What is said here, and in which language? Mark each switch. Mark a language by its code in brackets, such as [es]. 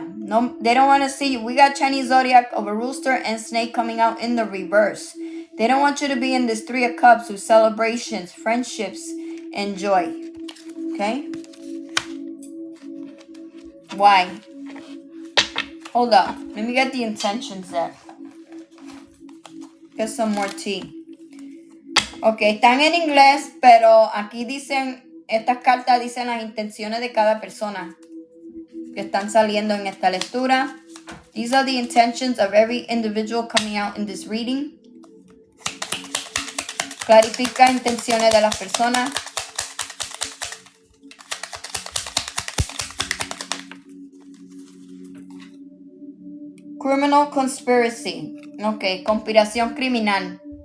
[en] No, they don't want to see you. We got Chinese Zodiac of a rooster and snake coming out in the reverse. They don't want you to be in this 3 of Cups with celebrations, friendships, and joy. Okay? Why? Hold up. Let me get the intentions there. Get some more tea. [es] Ok, están en inglés, pero aquí dicen, estas cartas dicen las intenciones de cada persona que están saliendo en esta lectura. [en] These are the intentions of every individual coming out in this reading. [es] Clarifica intenciones de las personas. Criminal conspiracy. Ok, conspiración criminal.